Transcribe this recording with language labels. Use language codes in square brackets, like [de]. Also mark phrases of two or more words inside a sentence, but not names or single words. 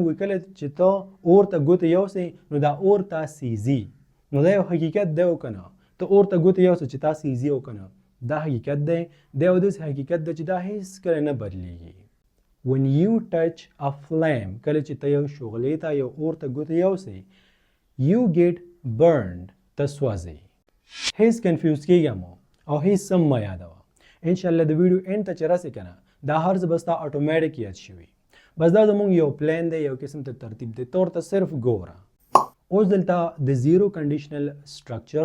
[ps] وایي کله چې ته اور ته ګوتې یوسې نو دا اور تا سیزي نو دا یو حقیقت دی او که نه ته اور ته ګوتې یوسې چې تا سیزي او که نه دا حقیقت دی دا یو داسې حقیقت دی چې دا هیڅ کله نه بدلیږي [en] when you touch a flame [ps] کله چې ته یو شغلې ته یو اور ته ګوتې یوسې [en] you get burned [ps] ته سوځې هیڅ کنفیوز کېږه مو او هیڅ سم مه یادوه انشاءالله د ویډیو اینډ ته چې راسې که نه دا هر څه به ستا اټومیټیک یاد شوي بس دا زموږ یو پلان دی یو قسم ته ترتیب دی تور ته صرف ګوره اوس دلته د [en] zero conditional structure